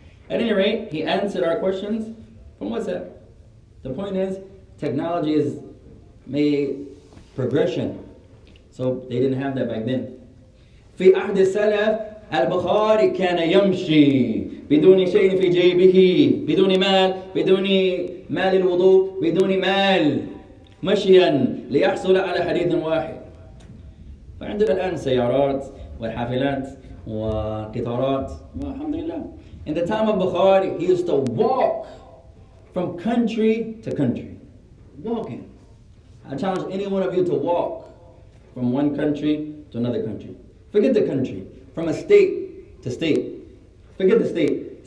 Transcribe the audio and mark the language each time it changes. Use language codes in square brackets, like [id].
[en] At any rate, he answered our questions from WhatsApp. The point is, technology has made progression. So they didn't have that back then. [ar] في عهد السلف البخاري كان يمشي بدون شيء في جيبه بدون مال الوضوء بدون مال مشيا ليحصل على حديث واحد. فعندنا الآن سيارات والحافلات وقطارات والحمد لله. [en] In the time of Bukhari, he used to walk from country to country. Walking. I challenge any one of you to walk from one country to another country. Forget the country. From a state to state. Forget the state.